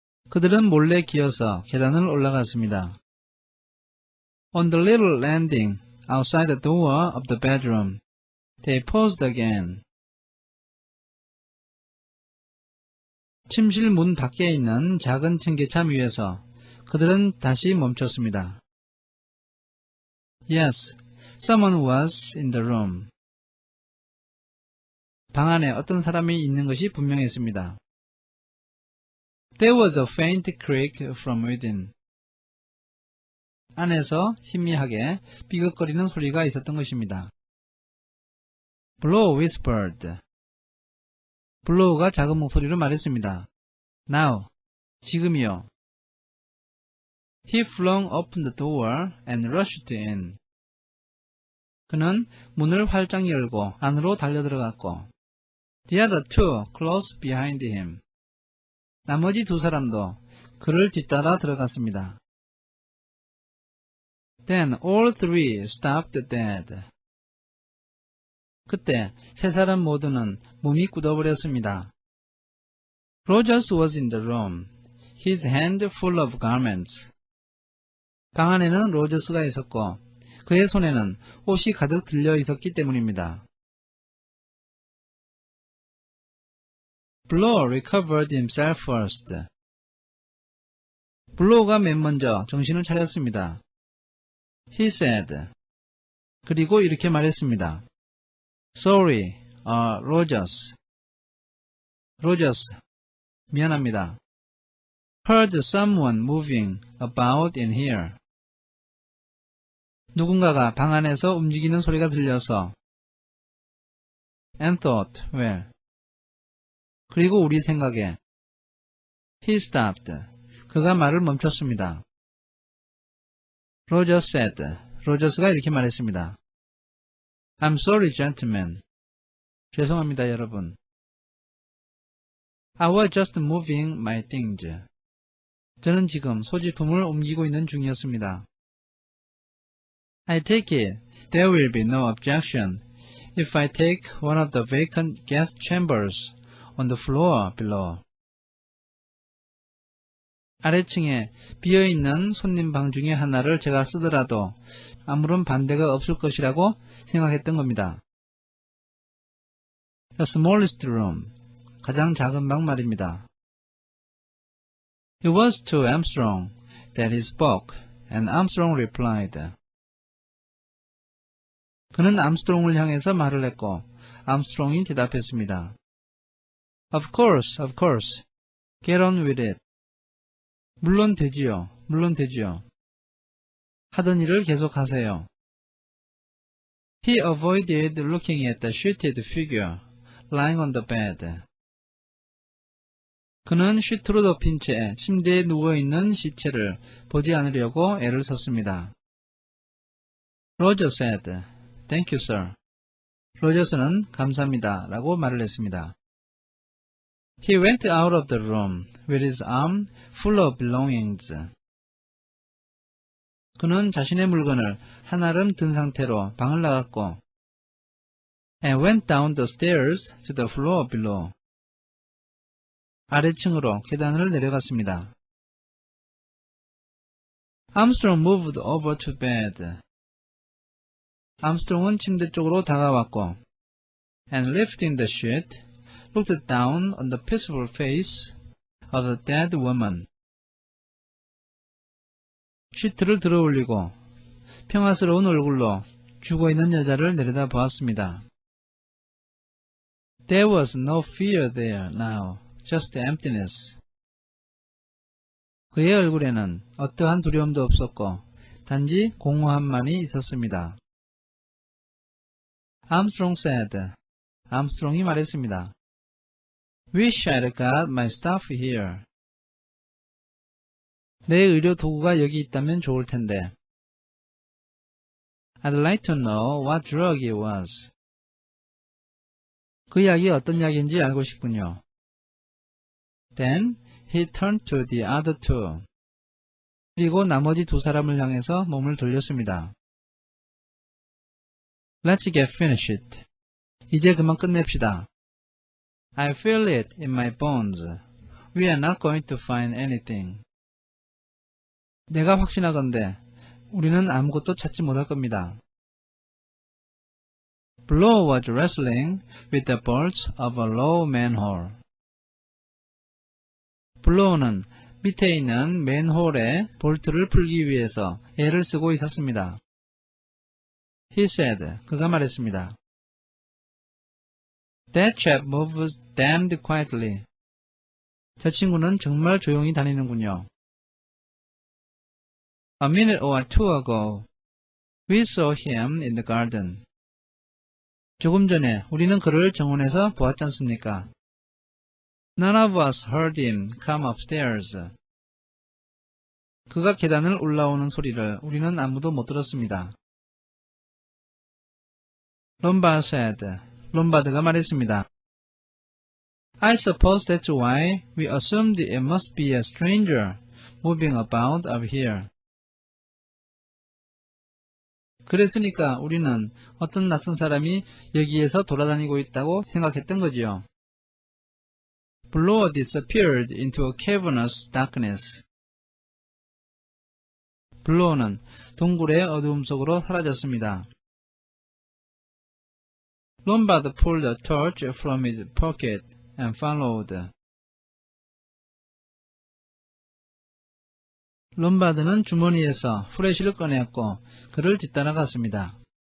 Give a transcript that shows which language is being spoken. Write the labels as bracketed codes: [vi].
[ko] 그들은 몰래 기어서 계단을 올라갔습니다. [en] On the little landing outside the door of the bedroom, they paused again. [ko] 침실 문 밖에 있는 작은 층계참 위에서 그들은 다시 멈췄습니다. [en] Yes, someone was in the room. [ko] 방 안에 어떤 사람이 있는 것이 분명했습니다. [en] There was a faint creak from within. [ko] 안에서 희미하게 삐걱거리는 소리가 있었던 것입니다. [en] Blow whispered. [ko] 블로우가 작은 목소리로 말했습니다. [en] Now, [ko] 지금이요. [en] He flung open the door and rushed in. [ko] 그는 문을 활짝 열고 안으로 달려들어갔고 [en] The other two close behind him. [ko] 나머지 두 사람도 그를 뒤따라 들어갔습니다. [en] Then all three stopped dead. [ko] 그때 세 사람 모두는 몸이 굳어버렸습니다. [en] Rogers was in the room, his hand full of garments. [ko] 방 안에는 로저스가 있었고 그의 손에는 옷이 가득 들려 있었기 때문입니다. [en] Blow recovered himself first. [ko] 블로우가 맨 먼저 정신을 차렸습니다. [en] He said. [ko] 그리고 이렇게 말했습니다. [en] Sorry, Rogers. [ko] Rogers, 미안합니다. [en] Heard someone moving about in here. [ko] 누군가가 방 안에서 움직이는 소리가 들려서 [en] and thought, well. [ko] 그리고 우리 생각에 [en] he stopped. [ko] 그가 말을 멈췄습니다. [en] Rogers said. [ko] 로저스가 이렇게 말했습니다. [en] I'm sorry, gentlemen. [ko] 죄송합니다, 여러분. [en] I was just moving my things. [ko] 저는 지금 소지품을 옮기고 있는 중이었습니다. [en] I take it there will be no objection if I take one of the vacant guest chambers on the floor below. [ko] 아래층에 비어있는 손님 방 중에 하나를 제가 쓰더라도 아무런 반대가 없을 것이라고 생각했던 겁니다. [en] The smallest room, [ko] 가장 작은 방 말입니다. [en] It was to Armstrong that he spoke, and Armstrong replied. [ko] 그는 암스트롱을 향해서 말을 했고 암스트롱이 대답했습니다. [en] Of course, of course. Get on with it. [ko] 물론 되지요. 물론 되지요. 하던 일을 계속하세요. [en] He avoided looking at the sheeted figure lying on the bed. [ko] 그는 시트로 덮인 채 침대에 누워있는 시체를 보지 않으려고 애를 썼습니다. [en] Roger said, Thank you, sir. [ko] 로저스는 감사합니다 라고 말을 했습니다. [en] He went out of the room with his arm full of belongings. [ko] 그는 자신의 물건을 한아름 든 상태로 방을 나갔고 [en] and went down the stairs to the floor below. [ko] 아래층으로 계단을 내려갔습니다. [en] Armstrong moved over to bed. [ko] 암스트롱은 침대 쪽으로 다가왔고 [en] and lifting the sheet, looked down on the peaceful face of the dead woman. [ko] 시트를 들어올리고 평화스러운 얼굴로 죽어있는 여자를 내려다 보았습니다. [en] There was no fear there now, just emptiness. [ko] 그의 얼굴에는 어떠한 두려움도 없었고 단지 공허함만이 있었습니다. [en] Armstrong said. [ko] 암스트롱이 말했습니다. [en] Wish I'd got my stuff here. [ko] 내 의료 도구가 여기 있다면 좋을 텐데. [en] I'd like to know what drug it was. [ko] 그 약이 어떤 약인지 알고 싶군요. [en] Then he turned to the other two. [ko] 그리고 나머지 두 사람을 향해서 몸을 돌렸습니다. [en] Let's get finished. [ko] 이제 그만 끝냅시다. [en] I feel it in my bones. We are not going to find anything. [ko] 내가 확신하건대 우리는 아무것도 찾지 못할 겁니다. [en] Blow was wrestling with the bolts of a low manhole. [ko] 블로우는 밑에 있는 맨홀의 볼트를 풀기 위해서 애를 쓰고 있었습니다. [en] He said, [ko] 그가 말했습니다. [en] That chap moves damned quietly. [ko] 저 친구는 정말 조용히 다니는군요. [en] A minute or two ago, we saw him in the garden. [ko] 조금 전에 우리는 그를 정원에서 보았지 않습니까? [en] None of us heard him come upstairs. [ko] 그가 계단을 올라오는 소리를 우리는 아무도 못 들었습니다. 롬바드 [en] said, [ko] 롬바드가 말했습니다. [en] I suppose that's why we assumed it must be a stranger moving about up here. [ko] 그랬으니까 우리는 어떤 낯선 사람이 여기에서 돌아다니고 있다고 생각했던 거지요. [en] Blower disappeared into a cavernous darkness. [ko] 블로어는 동굴의 어두움 속으로 사라졌습니다. [en] Lombard pulled a torch from his pocket and followed. [ko] 롬바드는 주머니에서 후레쉬를 꺼내었고 그를 뒤따라갔습니다.